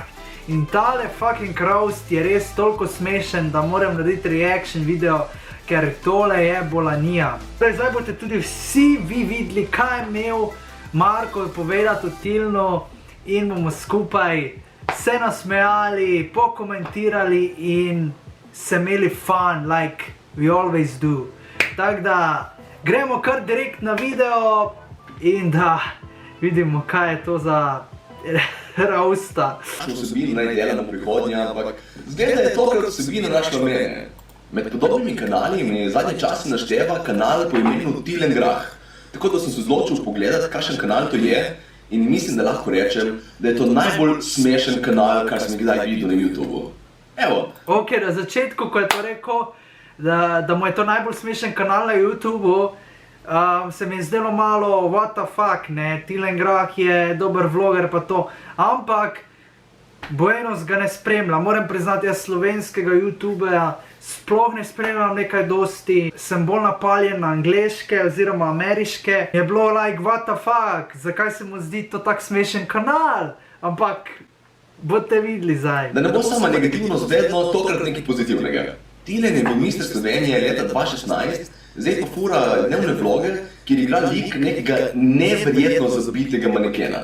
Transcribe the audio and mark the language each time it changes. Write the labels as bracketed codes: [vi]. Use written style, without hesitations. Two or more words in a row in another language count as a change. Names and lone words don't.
[sl] In tale [en] fucking roast [sl] je res toliko smešen, da moram narediti [en] reaction video, [sl] ker tole je bolanija. Zdaj boste tudi vsi vi videli, kaj je imel Marko povedati o Tilnu in bomo skupaj se nasmejali, pokomentirali in se imeli fun, [en] like we always do. [sl] Tako da gremo kar direkt na video in da vidimo, kaj je to za roasta. Vsebina naj dela na prihodnje, ampak zgleda, da je tokrat vsebina našla mene. Med podobnimi kanali mi je zadnje čase našteva kanal po imenu Tilen Grah. Tako da sem se odločil pogledati, kakšen kanal to je in mislim, da lahko rečem, da je to najbolj smešen kanal, kar sem kdaj videl na YouTubeu. Evo. Ok, na začetku, ko je to rekel, da mu je to najbolj smešen kanal na YouTubeu, se mi je zdelo malo [en] what the fuck, [sl] ne, Tilen Grah je dober vloger pa to, ampak Buenos ga ne spremlja. Moram priznati, jaz slovenskega YouTubeja sploh ne spremljam nekaj dosti, sem bolj napaljen na angleške oziroma ameriške. Je bilo [en] like what the fuck, [sl] zakaj se mu zdi to tak smešen kanal, ampak boste videli zdaj. Da ne bo sama negativnost vedno tokrat nekaj pozitivnega. Tilen je bil Mister Slovenije leta 2016, zdaj pa fura dnevne vloge, kjer igra lik nekega neverjetno zabitega manekena.